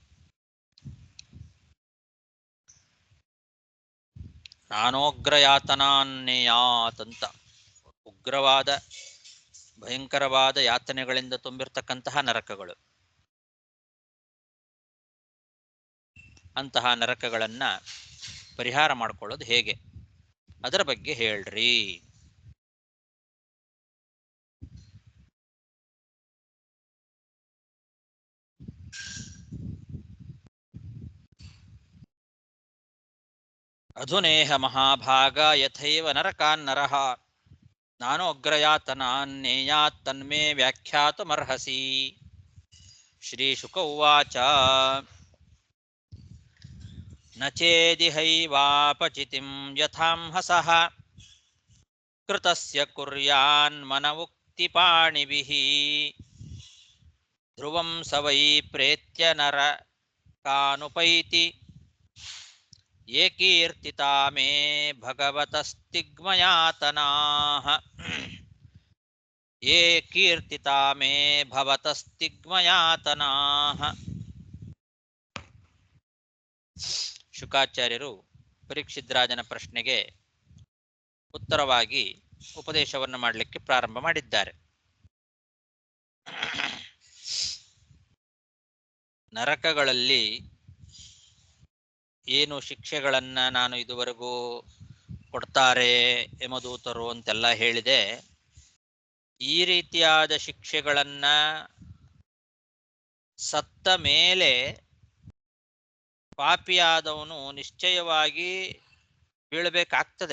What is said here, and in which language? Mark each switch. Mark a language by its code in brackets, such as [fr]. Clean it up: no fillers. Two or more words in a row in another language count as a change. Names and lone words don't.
[kn] ನಾನೋಗ್ರಯಾತನಾನ್ನೇಯಾತ್ ಅಂತ, ಉಗ್ರವಾದ ಭಯಂಕರವಾದ ಯಾತನೆಗಳಿಂದ ತುಂಬಿರ್ತಕ್ಕಂತಹ ನರಕಗಳು, ಅಂತಹ ನರಕಗಳನ್ನ ಪರಿಹಾರ ಮಾಡ್ಕೊಳ್ಳೋದು ಹೇಗೆ, ಅದರ ಬಗ್ಗೆ ಹೇಳ್ರಿ. [sa] ಅಧುನೇಹ ಮಹಾಭಾಗ ಯಥೈವ ನರಕಾನ್ ನರಃ ನಾನೋಗ್ರಯಾತನಾನ್ನೇಯಾತ್ ತನ್ಮೇ ವ್ಯಾಖ್ಯಾತುಮರ್ಹಸಿ. ಶ್ರೀಶುಕ ಉವಾಚ ನ ಚೇದಿಹೈವಾಪಚಿತಿಂ ಯಥಾಂಹಸಃ ಕೃತಸ್ಯ ಕುರ್ಯಾನ್ ಮನ ಉಕ್ತಿಪಾಣಿಭಿಃ ಧ್ರುವಂ ಸ ವೈ ಪ್ರೇತ್ಯ ನರಕಾನುಪೈತಿ ಯೇ ಕೀರ್ತಿತಾ ಮೇ ಭಗವತಸ್ತಿಗ್ಮಯಾತನಾಃ ಯೇ ಕೀರ್ತಿತಾ ಮೇ ಭವತಸ್ತಿಗ್ಮಯಾತನಾಃ. [kn] ಶುಕಾಚಾರ್ಯರು ಪರೀಕ್ಷಿತ್ ರಾಜನ ಪ್ರಶ್ನೆಗೆ ಉತ್ತರವಾಗಿ ಉಪದೇಶವನ್ನು ಮಾಡಲಿಕ್ಕೆ ಪ್ರಾರಂಭ ಮಾಡಿದ್ದಾರೆ. ನರಕಗಳಲ್ಲಿ ಏನು ಶಿಕ್ಷೆಗಳನ್ನ ನಾನು ಇದುವರೆಗೂ ಕೊಡ್ತಾರೆ ಯಮದೂತರು ಅಂತೆಲ್ಲ ಹೇಳಿದೆ, ಈ ರೀತಿಯಾದ ಶಿಕ್ಷೆಗಳನ್ನ ಸತ್ತ ಮೇಲೆ ಪಾಪಿಯಾದವನು ನಿಶ್ಚಯವಾಗಿ ಬೀಳಬೇಕಾಗ್ತದೆ.